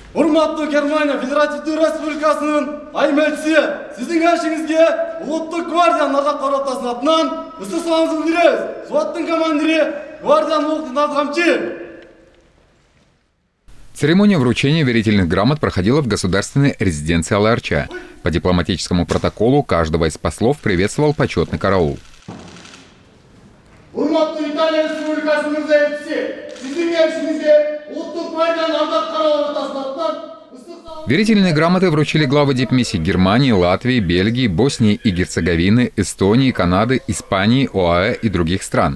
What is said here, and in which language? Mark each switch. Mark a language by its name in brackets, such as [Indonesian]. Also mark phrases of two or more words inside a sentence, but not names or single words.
[Kyrgyz] Урматтуу Германия Федеративдүү Республикасынын айым элчиси, сиздин кеңешиңизге Улуттук гвардиянын ардактуу ротасынын атынан ысык саламыбызды билдиребиз. Взводдун командири гвардиянын Улуктук камчы. [Russian] Церемония вручения верительных грамот проходила в государственной резиденции Ала-Арча. По дипломатическому протоколу каждого из послов приветствовал почетный караул. Верительные грамоты вручили главы дипмиссий Германии, Латвии, Бельгии, Боснии и Герцеговины, Эстонии, Канады, Испании, ОАЭ и других стран.